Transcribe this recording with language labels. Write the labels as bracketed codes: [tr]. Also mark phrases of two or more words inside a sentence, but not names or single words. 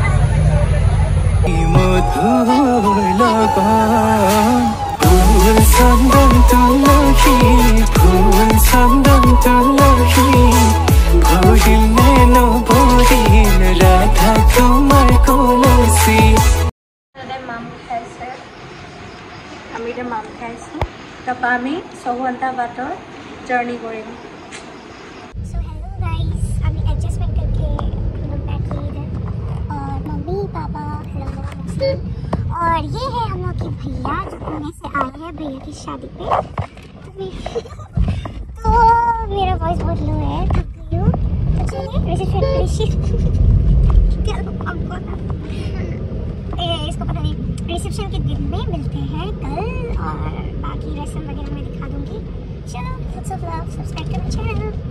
[as] মধুৰ লগন ফুল চন্দন তুলসী ফুল চন্দন তুলসী ভৰিলে নবৰিল ৰাধা তোমাৰ কলচী মাম খাইছে আমি এতিয়া মাম খাইছোঁ তাৰপৰা আমি 6 ঘণ্টা বাটৰ জাৰ্ণি কৰিম [en] So hello guys, [hi] अभी एडजस्टमेंट करके हम लोग बैठे इधर और मम्मी पापा हेलो मौसी और ये है हम लोग के भैया जो पुणे से आए हैं भैया की शादी पे तो मेरा वॉइस बहुत लो है थक गई हूँ तो चलिए इसको पता नहीं रिसेप्शन के दिन में मिलते हैं कल और बाकी रस्म वगैरह मैं दिखा दूँगी चलो [en] lots of love subscribe to my channel